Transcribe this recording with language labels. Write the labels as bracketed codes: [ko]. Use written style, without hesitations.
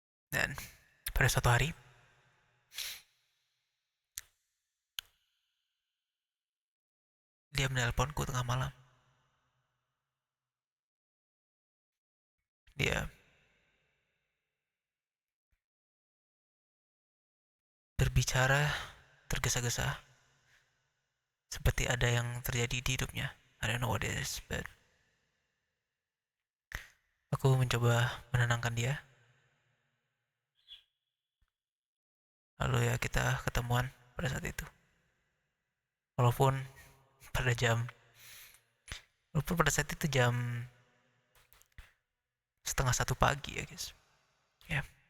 [id] Dan pada suatu hari dia menelponku tengah malam. Dia berbicara tergesa-gesa, seperti ada yang terjadi di hidupnya. [en] I don't know what it is, but [id] aku mencoba menenangkan dia. Lalu ya kita ketemuan pada saat itu. Walaupun pada saat itu jam 12:30 pagi ya guys. Ya.